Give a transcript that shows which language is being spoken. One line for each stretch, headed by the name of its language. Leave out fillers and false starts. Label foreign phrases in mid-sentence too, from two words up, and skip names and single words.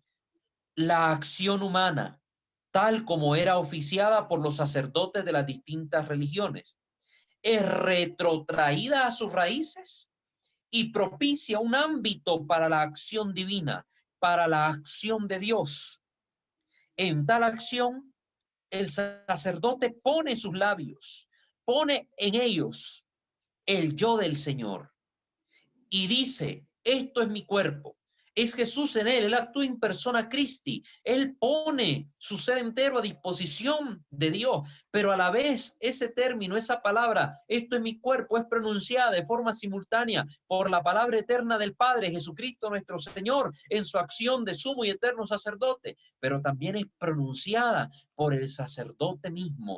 Spanish: La acción humana, tal como era oficiada por los sacerdotes de las distintas religiones, es retrotraída a sus raíces y propicia un ámbito para la acción divina, para la acción de Dios. En tal acción, el sacerdote pone sus labios, pone en ellos el yo del Señor y dice esto es mi cuerpo. Es Jesús en él actúa
Latin: in persona Christi,
Spanish: él pone su ser entero a disposición de Dios, pero a la vez ese término, esa palabra, esto es mi cuerpo, es pronunciada de forma simultánea por la palabra eterna del Padre, Jesucristo nuestro Señor, en su acción de sumo y eterno sacerdote, pero también es pronunciada por el sacerdote mismo.